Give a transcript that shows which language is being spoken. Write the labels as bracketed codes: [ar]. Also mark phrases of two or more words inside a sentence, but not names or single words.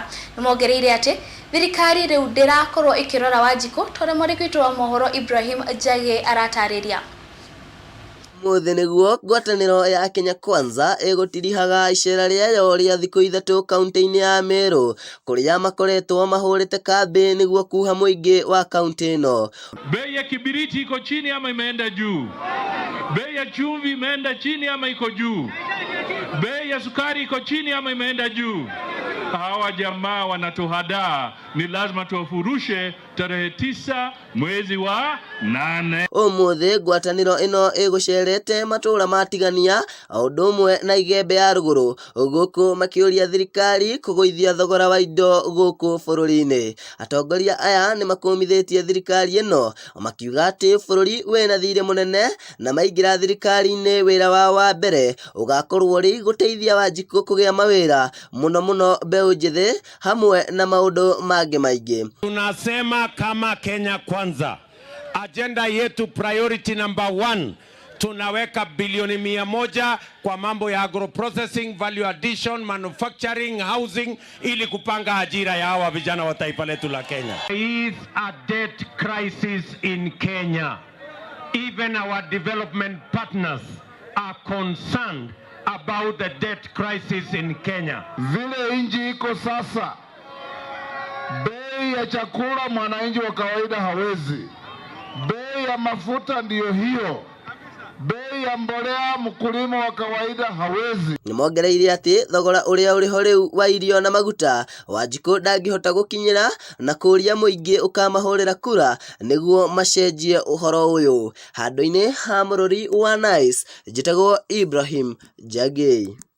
[ki] Nĩmongereire atĩ thirikari rĩu ndĩrakorwo ĩkĩrora Wanjikũ tondũ mwandĩki wa mohoro Ibrahim Jage aratarĩria. Mũthĩ nĩguo ngwatanĩro ya Kenya Kwanza ĩgũtirihaga icera rĩayo rĩa thikũ ithatũ kaunti-inĩ ya Meru kũrĩa makoretwo mahũrĩte kambĩ nĩguo kuha mũingĩ wa kaunti ĩno. [sw] Bei ya kibiriti iko chini ama imeenda juu? Bei ya chumvi imeenda chini ama iko juu? Bei ya sukari iko chini ama imeenda juu? Hawa jamaa wanatuhadaa, ni lazima tuwafurushe tarehe 9 mwezi wa 8. [ki] Ũmũthĩ ngwatanĩro ĩno ĩgũcerete matũũra matigania o ũndũ ũmwe na Igembe ya rũgũrũ gũkũ makĩũria thirikari kũgũithia thogora wa indo gũkũ bũrũri-inĩ. Atongoria aya nĩ makomithĩtie thirikari ĩno makiuga atĩ bũrũri wĩna thirĩ mũnene na maingĩra thirikari-inĩ wĩra wao wa mbere ũgakorwo rĩ gũteithia Wanjikũ kũgĩa mawĩra mũno mbeũ njĩthĩ hamwe na maũndũ mangĩ maingĩ. [sw] Tunasema kama Kenya Kwanza, agenda yetu [en] priority number [sw] 1, tunaweka bilioni 100 kwa mambo ya [en] agro processing, value addition, manufacturing, housing [sw] ili kupanga ajira ya hawa vijana wa taifa letu la Kenya. [en] There is a debt crisis in Kenya. Even our development partners are concerned about the debt crisis in Kenya. [sw] Vile inji iko sasa, bei ya chakula mwananchi wa kawaida hawezi. Bei ya mafuta ndiyo hiyo. Bei ya mbolea mkulima wa kawaida hawezi. [ki] Nĩmongereire atĩ thogora ũrĩa ũrĩho rĩu wa irio na maguta Wanjikũ ndangĩhota gũkinyĩra na kũria mũingĩ ũkamahũrĩra kura nĩguo macenjie ũhoro ũyũ. Handũ-inĩ ha Mururi wa Nice, njĩtagwo Ibrahim Jage.